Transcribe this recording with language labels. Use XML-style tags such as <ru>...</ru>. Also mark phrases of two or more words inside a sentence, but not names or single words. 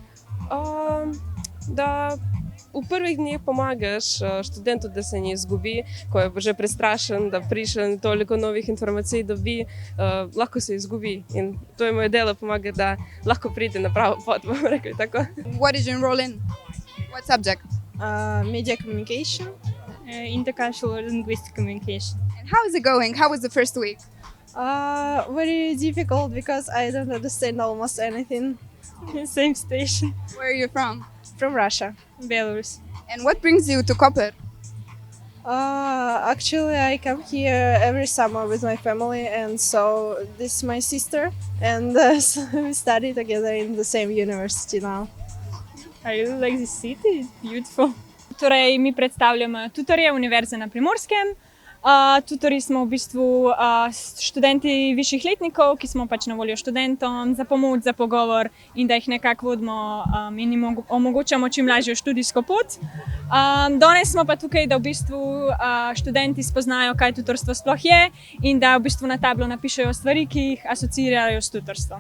<sl>Da v prvih dneh pomagaš študentu, da se ne izgubi, ko je že prestrašen, da prišle toliko novih informacij dobi, lahko se izgubi. In to je moje delo, pomagati, da lahko pride na pravo pot, bomo rekli tako.</sl> <en>What did you enroll in? What subject? Media communication, intercultural linguistic communication. And how is it going? How was the first week? Very difficult because I don't understand almost anything. Same station. Where are you from? From Russia, Belarus. And what brings you to Koper? Actually, I come here every summer with my family, and so this is my sister, and so we study together in the same university now. I really like this city, it's beautiful.</en> <sl>Torej, mi predstavljamo tutorje Univerze na Primorskem. Tutorji smo v bistvu študenti višjih letnikov, ki smo pač na voljo študentom za pomoč, za pogovor in da jih nekako vodimo in jim omogočamo čim lažjo študijsko pot. Danes smo pa tukaj, da v bistvu študenti spoznajo, kaj tutorstvo sploh je in da v bistvu na tablo napišejo stvari, ki jih asociirajo s tutorstvom.</sl>